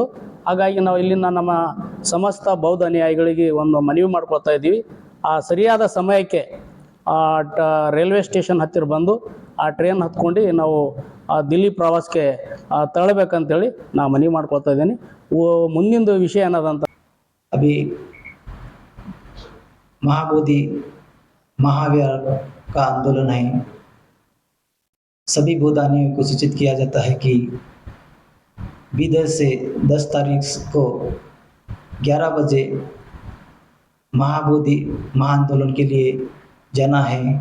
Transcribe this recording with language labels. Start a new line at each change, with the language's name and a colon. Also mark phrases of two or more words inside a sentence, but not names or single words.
Kannada: ಹಾಗಾಗಿ ನಾವು ಇಲ್ಲಿಂದ ನಮ್ಮ ಸಮಸ್ತ ಬೌದ್ಧ ಅನುಯಾಯಿಗಳಿಗೆ ಒಂದು ಮನವಿ ಮಾಡ್ಕೊಳ್ತಾ ಇದ್ದೀವಿ, ಆ ಸರಿಯಾದ ಸಮಯಕ್ಕೆ
English: railway station
Kannada: ಹತ್ತಿರ ಬಂದು ಆ ಟ್ರೈನ್ ಹತ್ಕೊಂಡು ನಾವು ದಿಲ್ಲಿ ಪ್ರವಾಸಕ್ಕೆ ತರಬೇಕಂತೇಳಿ ನಾನು ಮನವಿ ಮಾಡ್ಕೊಳ್ತಾ ಇದ್ದೀನಿ. ಮುಂದಿನ ವಿಷಯ ಏನದಂತ,
Hindi: अभी महाबोधि महावीर का आंदोलन है। सभी बौद्धानियों को सूचित किया जाता है कि बीदर से 10 तारीख को 11 बजे महाबोधि महाआंदोलन के लिए जाना है।